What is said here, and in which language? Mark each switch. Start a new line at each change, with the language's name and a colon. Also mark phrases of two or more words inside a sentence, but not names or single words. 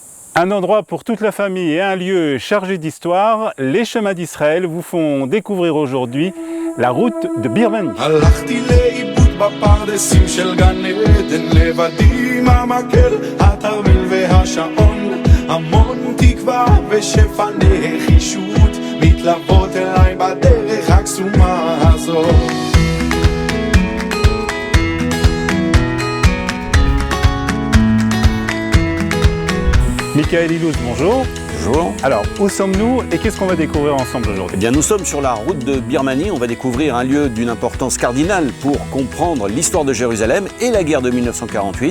French: Un endroit pour toute la famille et un lieu chargé d'histoire, les chemins d'Israël vous font découvrir aujourd'hui la route de Birmanie.
Hebrew: הלכתי לאיבוד בפרדסים של גן עדן, לבדי עם המקל, התרמיל והשעון, המון תקווה ושפע נחישות מתלוות אליי בדרך הקסומה הזאת.
French: Michael Ilouz, bonjour. Bonjour. Alors, où sommes-nous et qu'est-ce qu'on va découvrir ensemble aujourd'hui? Eh bien, nous sommes sur la route de Birmanie. On va découvrir un lieu d'une importance cardinale pour comprendre l'histoire de Jérusalem et la guerre de 1948.